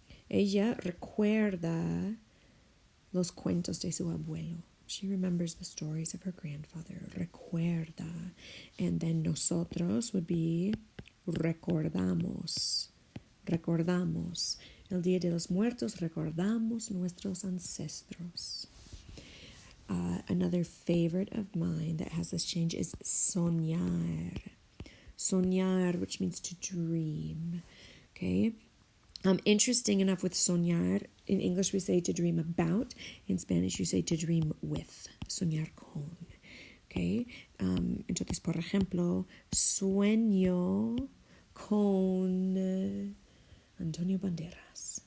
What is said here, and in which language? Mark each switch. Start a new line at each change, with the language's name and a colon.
Spanish: Ella recuerda los cuentos de su abuelo.
English: She remembers the stories of her grandfather. Recuerda. And then nosotros would be
Spanish: recordamos. Recordamos. El Día de los Muertos recordamos nuestros ancestros.
English: Another favorite of mine that has this change is soñar. Soñar, which means to dream. Okay? Interesting enough with soñar, in English we say to dream about. In Spanish you say to dream with.
Spanish: Soñar con. Okay? Entonces, por ejemplo, sueño con Antonio Banderas.